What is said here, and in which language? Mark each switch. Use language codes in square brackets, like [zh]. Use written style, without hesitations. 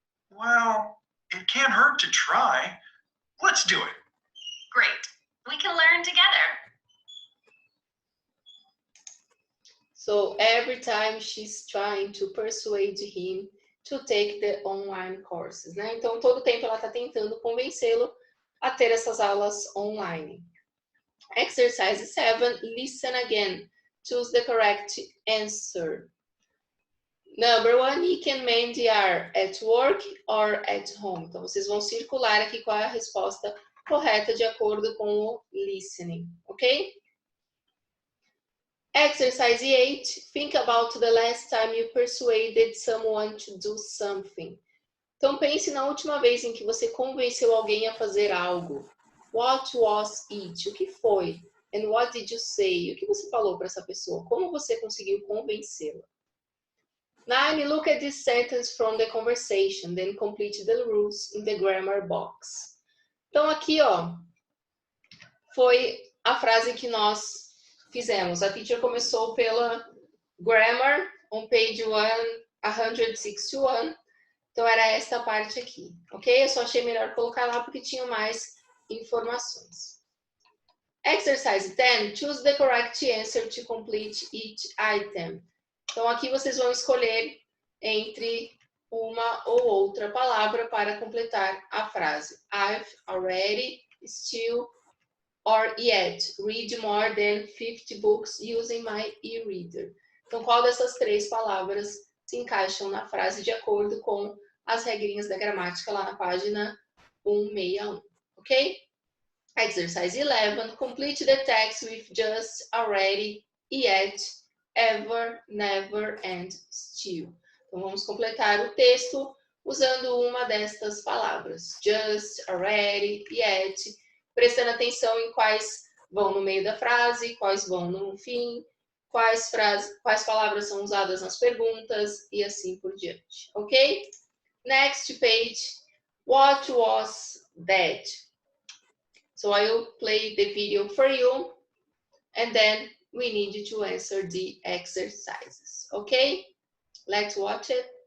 [en] Well, it can't hurt to try. Let's do it. Great. We can learn together. So every time she's trying to persuade him to take the online courses, né? [pt] Então, todo tempo ela está tentando convencê-lo a ter essas aulas online. [en] Exercise 7, listen again. Choose the correct answer. Number 1, Nick and Mandy are at work or at home. [pt] Então, vocês vão circular aqui qual é a resposta correta de acordo com o listening, ok? [en] Exercise 8, think about the last time you persuaded someone to do something. [pt] Então, pense na última vez em que você convenceu alguém a fazer algo. [en] What was it? [pt] O que foi? [en] And what did you say? [pt] O que você falou para essa pessoa? Como você conseguiu convencê-la? [en] 9, look at this sentence from the conversation, then complete the rules in the grammar box. [pt] Então, aqui, ó, foi a frase que nós fizemos. [en] A teacher [pt] começou pela [en] grammar, on page 161. [pt] Então, era esta parte aqui, ok? Eu só achei melhor colocar lá porque tinha mais informações. [en] Exercise 10, choose the correct answer to complete each item. [pt] Então, aqui vocês vão escolher entre uma ou outra palavra para completar a frase. [en] I've already, still, or yet read more than 50 books using my e-reader. [pt] Então, qual dessas 3 palavras se encaixam na frase de acordo com as regrinhas da gramática lá na página 161, ok? [en] Exercise 11, complete the text with just, already, yet, ever, never, and still. [pt] Então, vamos completar o texto usando uma destas palavras. Just, already, yet, prestando atenção em quais vão no meio da frase, quais vão no fim, quais palavras são usadas nas perguntas e assim por diante, ok? [en] Next page, what was that? So I will play the video for you and then we need you to answer the exercises, okay? Let's watch it.